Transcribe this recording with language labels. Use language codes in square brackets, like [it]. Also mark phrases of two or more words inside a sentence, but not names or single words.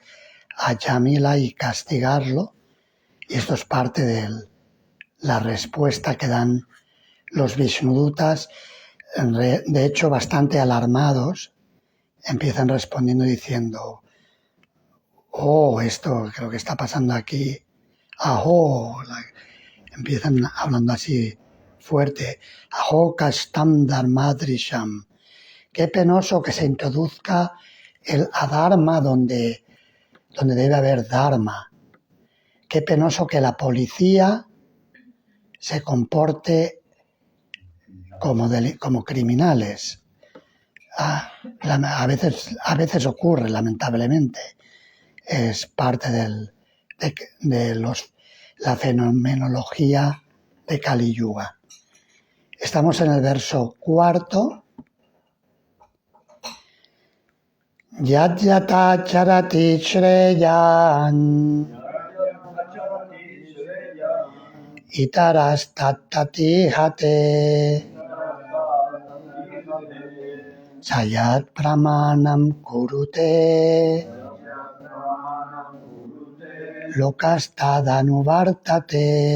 [es] a Jamila y castigarlo, y esto es parte de la respuesta que dan los Vishnudutas, de hecho bastante alarmados, empiezan respondiendo diciendo: oh, esto creo que está pasando aquí, aho, empiezan hablando así fuerte, [sa] अहो कष्टम् धर्मदृशम्, [es] qué penoso que se introduzca el adharma donde debe haber dharma, qué penoso que la policía se comporte como criminales. A veces ocurre, lamentablemente. Es parte de la fenomenología de Kali Yuga. Estamos en el verso cuarto. [sa] यत् यत चरति श्रेयान् इतरस् तत्ति हते सयत् प्रमाणम् कुरुते लोकस्तदनुवर्तते.